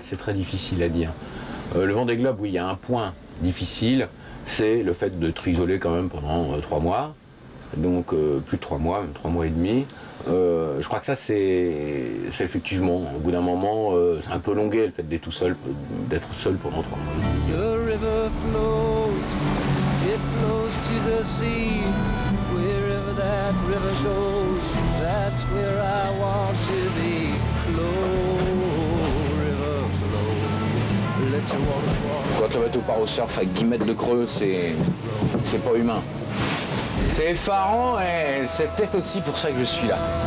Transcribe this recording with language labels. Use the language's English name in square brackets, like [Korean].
[French] C'est très difficile à dire. Le Vendée Globe, oui, il y a un point difficile, c'est le fait de te isoler quand même pendant 3 mois. Donc plus de 3 mois, même 3 mois et demi. Je crois que ça, c'est effectivement, au bout d'un moment, c'est un peu longué le fait d'être seul pendant 3 mois. [English] The river flows, it flows to the sea. Wherever that river goes, that's where I want to be. Flow, river, flow, let your water flow. [French] Quand le bateau part au surf avec 10 mètres de creux, c'est pas humain. C'est effarant et c'est peut-être aussi pour ça que je suis là.